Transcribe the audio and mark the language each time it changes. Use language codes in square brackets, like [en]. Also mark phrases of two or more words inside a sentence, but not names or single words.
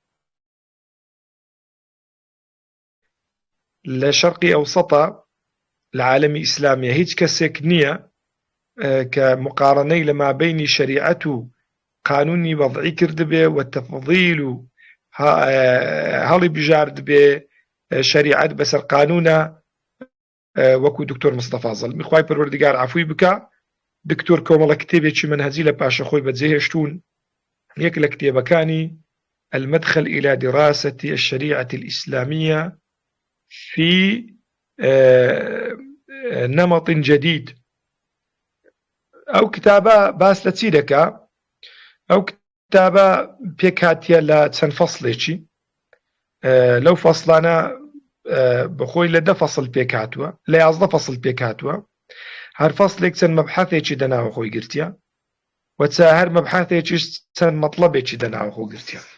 [ckb] لە شەرقی ئەوسەطە لە عالەمی ئیسلامیە هیچ کەسێک نییە کە مقارنەی لە مابەینی شەریعەت و قانونی وەضعی کردبێ و تەفضیل و هەڵی بژارد بێ شریعت بەسەر قانونە وەکو دکتۆر مستەفا زەڵمی. خوای پەروەردیگار عەفوی بکە. دکتۆر کۆمەڵە کتێبێکی منهەجی لە پاشە خۆی بەجێهێشتوون. یەک لە کتێبەکانی المدخل إلى دراسة الشريعة الإسلامية في نمط جديد. ئەو کتابە باس لە چی دەکا؟ ئەو کتابە پێکهاتیە لە چەند فەسڵێکی لەو فەسڵانە بەخۆی لە 10 فەسڵ پێکهاتووە، لە 11 فەسڵ پێکهاتووە. هەر فەسڵێک چەند مەبحەثێکی دەناوە خۆی گرتیە و هەر مەبحەثێکیش چەند مەطلەبێکی دەناوە خۆ گرتیە.